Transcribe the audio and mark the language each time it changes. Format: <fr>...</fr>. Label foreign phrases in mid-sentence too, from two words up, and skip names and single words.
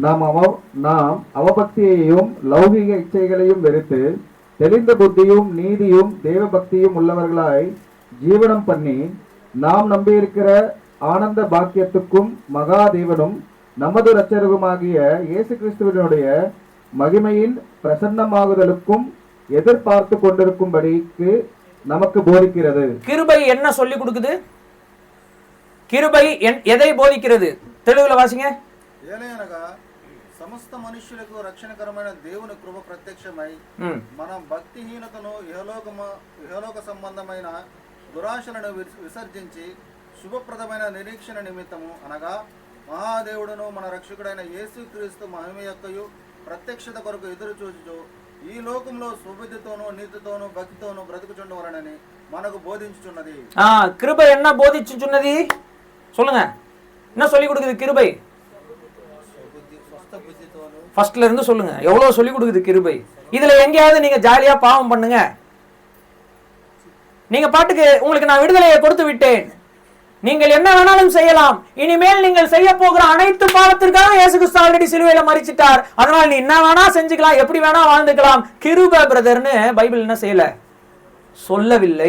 <ta>நாம் அவபக்தியையும் லௌகிக இச்சைகளையும் வெறுத்து தெளிந்த புத்தியும் நீதியும் தேவ பக்தியும் உள்ளவர்களாய் ஜீவனம் பண்ணி நாம் நம்பியிருக்கிற ஆனந்த பாக்கியத்துக்கும் மகா தேவனும் நமது இரட்சகருமாகிய இயேசு கிறிஸ்துவினுடைய மகிமையின் பிரசன்னமாகுதலுக்கும் எதிர்பார்த்து கொண்டிருக்கும்படிக்கு நமக்கு போதிக்கிறது. கிருபை என்ன சொல்லி கொடுக்குது? கிருபை எதை போதிக்கிறது? தெளிவுல வாசிங்க.</ta> <te>ఏలయనగా సమస్త మనుష్యులకు రక్షణకరమైన దేవుని కృప ప్రత్యక్షమై మన భక్తిహీనతను ఇహలోక సంబంధమైన దురాశలను విసర్జించి శుభప్రదమైన నిరీక్షణ నిమిత్తము అనగా మహాదేవుడును మన రక్షకుడైన యేసుక్రీస్తు మహిమ యొక్కయు ప్రత్యక్షత కొరకు ఎదురు చూచుచు ఈ లోకంలో సుబుద్ధితోనూ నీతితోనూ భక్తితోనూ బ్రతుకుచుండవలనని మనకు బోధించుచున్నది.</te> <ta>கிருபை என்ன போதிச்சுச்சுன்னது சொல்லுங்க. என்ன சொல்லி கொடுக்குது கிருபை? ஃபர்ஸ்ட்ல இருந்து சொல்லுங்க. எவ்வளவு சொல்லி கொடுக்குது கிருபை? இதுல எங்கேயாவது நீங்க ஜாலியா பாவம் பண்ணுங்க, நீங்க பாட்டுக்கு உங்களுக்கு நான் விடுதலையை கொடுத்து விட்டேன், நீங்கள் என்ன வேணாலும் செய்யலாம், இனிமேல் நீங்கள் செய்ய போகிற அனைத்து பாவத்திற்காக இயேசு கிறிஸ்து ஆல்ரெடி சிலுவையில மரிச்சிட்டார், அதனால நீ என்ன வேணா செஞ்சுக்கலாம், எப்படி வேணா வாழ்ந்துக்கலாம், கிருபை பிரதர்னு பைபிள் என்ன செய்யல, சொல்லவில்லை.</ta>